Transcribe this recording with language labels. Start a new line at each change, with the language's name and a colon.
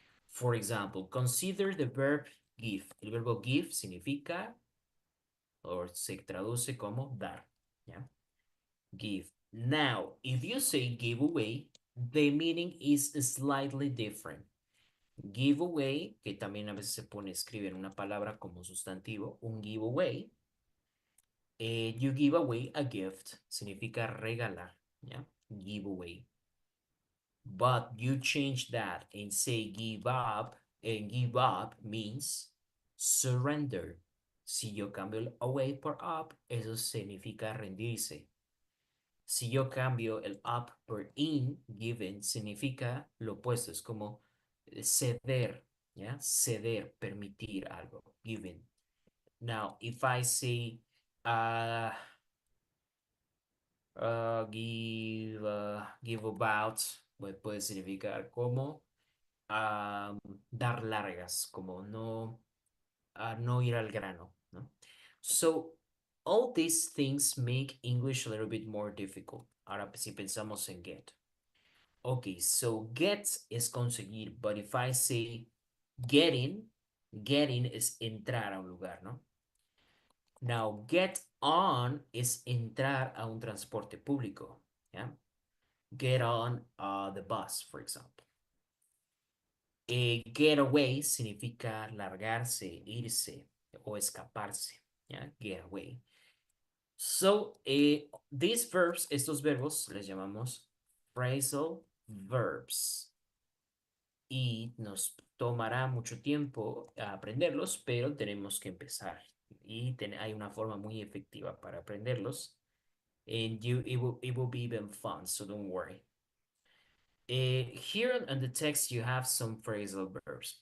English: For example, consider the verb give.
Spanish: El verbo give significa o se traduce como dar. ¿Ya? Give.
English: Now, if you say give away, the meaning is slightly different.
Spanish: Give away, que también a veces se pone, escribir una palabra como sustantivo, un giveaway.
English: You give away a gift,
Spanish: significa regalar, ¿ya?
English: Giveaway. But you change that and say give up, and give up means surrender.
Spanish: Si yo cambio el away por up, eso significa rendirse. Si yo cambio el up por in, given, significa lo opuesto, es como ceder, ¿ya? Ceder, permitir algo, given.
English: Now, if I say
Spanish: uh, give about, pues puede significar como dar largas, como no ir al grano, ¿no?
English: So, all these things make English a little bit more difficult.
Spanish: Ahora, si pensamos en get.
English: Okay, so
Spanish: get es conseguir,
English: but if I say
Spanish: getting, getting es entrar a un lugar, ¿no? Now, get on es entrar a un transporte público, ¿ya?
English: Get on the bus, for example.
Spanish: Get away significa largarse, irse o escaparse, ¿ya? Get away.
English: So, these verbs,
Spanish: estos verbos, les llamamos phrasal verbs. Y nos tomará mucho tiempo aprenderlos, pero tenemos que empezar. Y hay una forma muy efectiva para aprenderlos.
English: And it will be even fun, so don't worry. Here on the text you have some phrasal verbs.